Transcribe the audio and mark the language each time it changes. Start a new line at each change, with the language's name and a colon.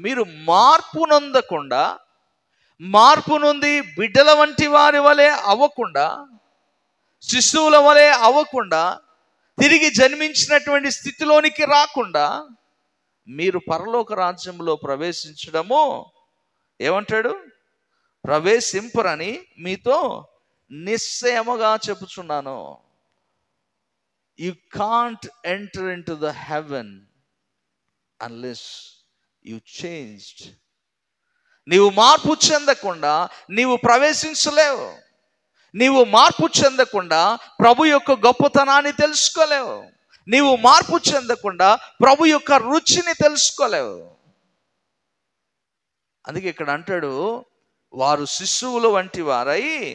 Telugu: మీరు మార్పు నొందకుండా, మార్పు నొంది బిడ్డల వంటి వారి వలె అవ్వకుండా, శిశువుల వలె అవ్వకుండా, తిరిగి జన్మించినటువంటి స్థితిలోనికి రాకుండా మీరు పరలోక రాజ్యంలో ప్రవేశించడము ఏమంటాడు? ప్రవేశింపరని మీతో నిశ్చయముగా చెప్పుచున్నాను.
English: You can't enter into the heaven unless you changed.
Telugu: నీవు మార్పు చెందకుండా నీవు ప్రవేశించలేవు. నీవు మార్పు చెందకుండా ప్రభు యొక్క గొప్పతనాన్ని తెలుసుకోలేవు. నీవు మార్పు చెందకుండా ప్రభు యొక్క రుచిని తెలుసుకోలేవు. అందుకే ఇక్కడ అంటాడు, వారు శిశువుల వంటి వారై